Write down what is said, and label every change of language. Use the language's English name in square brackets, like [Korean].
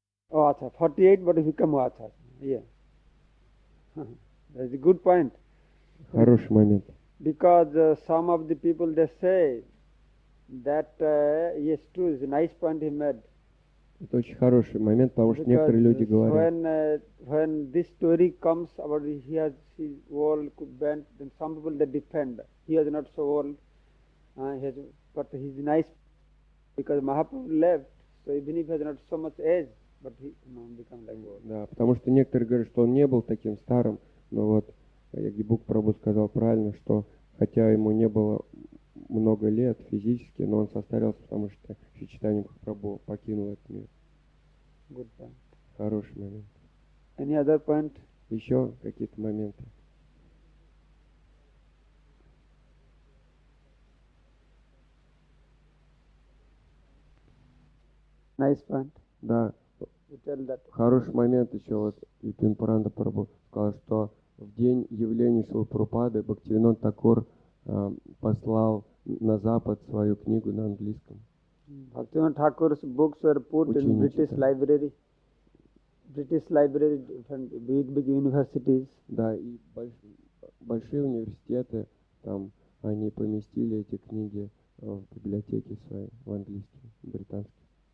[English] Oh, acha, 48, but he become acha. Yeah. That's a good point. [Russian] Хороший момент. [English] Because some of the people, they say that, yes, true, it's a nice point he made. [Russian] Это очень хороший момент, потому что [English] Because [Russian] некоторые люди говорят, [English] when this story comes about he has his old bent, then some people they defend. He is not so old, but he's nice because Mahaprabhu left. So even if he has not so much age, but he become like old. [Russian] да, потому что некоторые говорят, что он не был таким старым, но вот Ягибук Прабху сказал правильно, что хотя ему не было много лет физически, но он состарился, потому что Шри Чайтанья Прабху покинул этот мир. [English] Good point. [Russian] Хороший момент. [English] Any other point? [Russian] Еще какие-то моменты? [English] Nice point. [Russian] Да, [English] You tell that. [Russian] хороший момент еще вот Випин Пуранда Прабху сказал, что в день явления Шрилы Прабхупады Бхактивинод Такур послал на Запад свою книгу на английском. [English] Bhaktivinoda Thakur's books were put in [Russian] Учение [English] British [Russian] читали. [English] library. British library, different big universities. [Russian] Да, и большие университеты, там они поместили эти книги в библиотеке своей, в английский, британский.